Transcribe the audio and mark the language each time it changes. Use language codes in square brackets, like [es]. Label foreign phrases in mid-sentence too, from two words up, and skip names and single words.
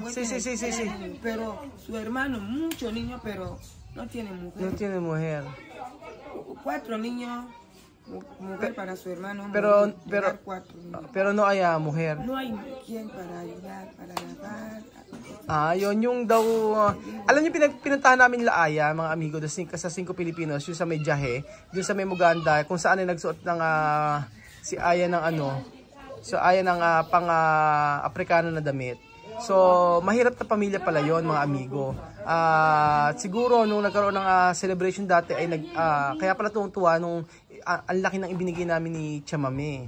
[es] sí. Pero su hermano, muchos niños, pero no tiene mujer. No tiene mujer. 4 niños, mujer para su hermano. Pero no hay mujer. No hay quien para ayudar, para lavar. [tl] Yun yung daw, alam niyo pinuntahan namin Laaya, mga amigo, sa 5 Pilipinos, yung sa may Jahe, yung sa may Muganda, kung saan ay nagsuot ng si Aya ng Aprikano na damit. So, mahirap na pamilya pala yon, mga amigo. Siguro nung nagkaroon ng celebration dati ay kaya pala tuwang-tuwa nung ang laki ng ibinigay namin ni Chamame.